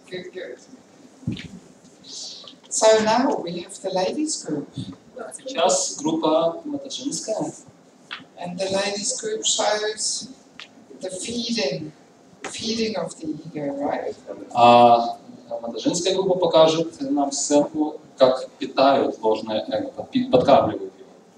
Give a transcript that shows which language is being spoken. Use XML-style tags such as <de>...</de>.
<en>Good. So now we have the ladies group.</en> <ru>А сейчас группа матаджинская.</ru> <en>And the ladies group shows the feeding of the ego, right?</en> <ru>А матаджинская группа покажет нам сценку, как питают ложное эго, подкармливают его.</ru>